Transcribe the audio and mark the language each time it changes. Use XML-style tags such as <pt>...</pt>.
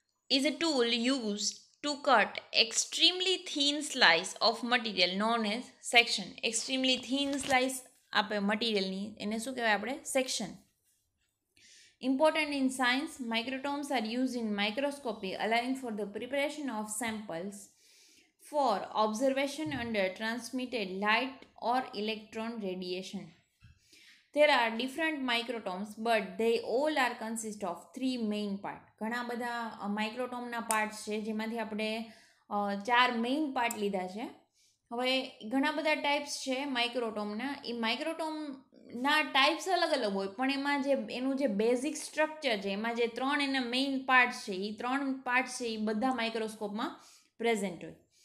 <en>is a tool used to cut extremely thin slice of material known as section. extremely thin slice</en> <gu>આપે મટીરિયલની એને શું કહેવાય આપણે? Section.</gu> <en>Important in science, microtomes are used in microscopy, allowing for the preparation of samples for observation under transmitted light or electron radiation. There are different microtomes, but they all are consist of 3 main parts.</en> <gu>ઘણા બધા માઇક્રોટોમના parts છે જેમાંથી આપણે 4 main part લીધા છે. હવે ઘણા બધા ટાઈપ્સ છે માઇક્રોટોમના. એ માઇક્રોટોમના ટાઈપ્સ અલગ અલગ હોય, પણ એમાં જે એનું જે બેઝિક સ્ટ્રક્ચર છે, એમાં જે 3 એના મેઇન પાર્ટ્સ છે, એ 3 પાર્ટ્સ છે એ બધા માઇક્રોસ્કોપમાં પ્રેઝન્ટ હોય.</gu>